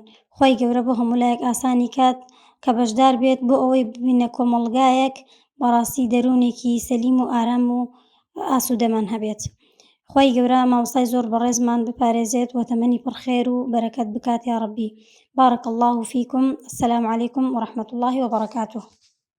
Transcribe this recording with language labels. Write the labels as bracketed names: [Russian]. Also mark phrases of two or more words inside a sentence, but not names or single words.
[Central Kurdish] خوای گەورە بۆ هەموو لایەک ئاسانی کات کە بەشدار بێت بۆ ئەوەی ببینە کۆمەڵگایەک بەڕاستی دەرونێکی سەلیم و ئارام و ئاسوودەمان هەبێت. خوای گەورە مامۆستای زۆر بەڕێزمان بپارێزێت و تەمەنی پڕخێر و بەرەکەت بکات [Arabic] یا ڕەبی. بارك الله فيكم. السلام عليكم ورحمة الله وبركاته.